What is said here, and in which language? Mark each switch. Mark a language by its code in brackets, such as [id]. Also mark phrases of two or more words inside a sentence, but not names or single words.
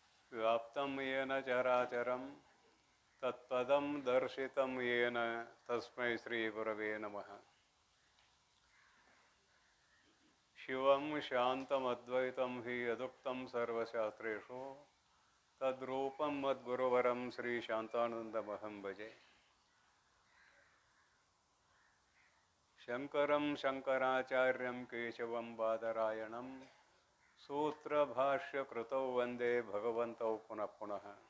[sa] ವ್ಯಾಪ್ತಂ ಯೇನ ಚರಾಚರಂ ತತ್ಪದಂ ದರ್ಶಿತಂ ಯೇನ ತಸ್ಮೈ ಶ್ರೀ ಗುರವೇ ನಮಃ. ಶಿವಂ ಶಾಂತಮದ್ವೈತಂ ಹಿ ಯದುಕ್ತಂ ಸರ್ವಶಾಸ್ತ್ರೇಷು ತದ್ರೂಪಂ ಮದ್ಗುರುವರಂ ಶ್ರೀ ಶಾಂತಾನಂದಮಹಂ ಭಜೆ. ಶಂಕರಂ ಶಂಕರಾಚಾರ್ಯಂ ಕೇಶವಂ ಬಾದರಾಯಣಂ ಸೂತ್ರಭಾಷ್ಯಕೃತೌ ವಂದೇ ಭಗವಂತೌ ಪುನಃ ಪುನಃ.